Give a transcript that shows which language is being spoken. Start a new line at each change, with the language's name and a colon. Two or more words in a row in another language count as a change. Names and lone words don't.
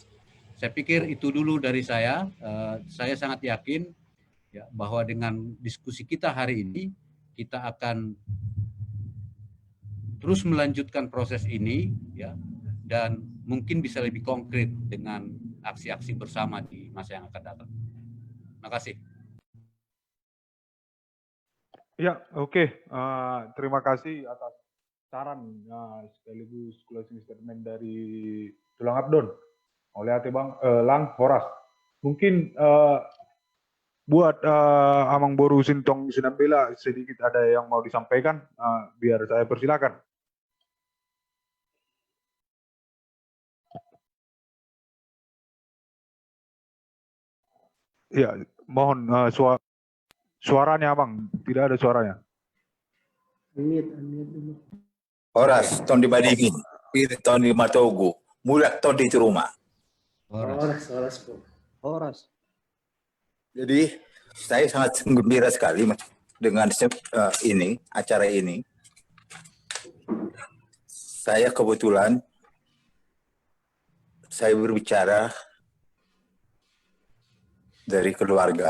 Indonesian: Saya pikir itu dulu dari saya. Saya sangat yakin ya, bahwa dengan diskusi kita hari ini, kita akan terus melanjutkan proses ini ya, dan mungkin bisa lebih konkret dengan aksi-aksi bersama di masa yang akan datang. Terima kasih. Ya, oke. Terima kasih atas saran sekaligus closing statement dari Tulang Abdon oleh Ate Bang Lang Horas. Mungkin buat Amang Boru Sintong Sinambela sedikit ada yang mau disampaikan, biar saya persilakan. Ya, mohon suaranya Abang, tidak ada suaranya.
Batak Toba: Horas, ton dibandingin, ton di Matogu, mulak ton di rumah. Horas.
Indonesian: Jadi saya sangat gembira sekali dengan acara ini. Saya kebetulan saya berbicara dari keluarga.